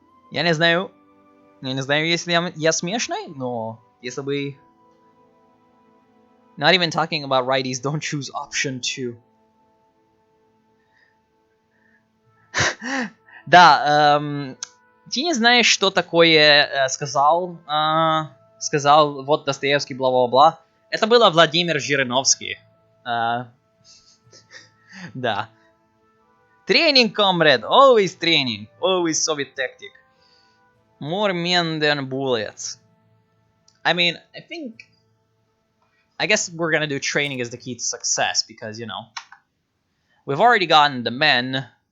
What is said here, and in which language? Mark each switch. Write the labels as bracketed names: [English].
[Russian] Я не знаю, если я смешный, но если бы... [English] Not even talking about righties, don't choose option 2. [Russian] Да, ты не знаешь, что такое сказал вот Достоевский, бла-бла-бла. Это было Владимир Жириновский. Да. [English] Training, comrade, always training, always Soviet tactic. More men than bullets. I mean, I guess we're gonna do training as the key to success because, you know, we've already gotten the men.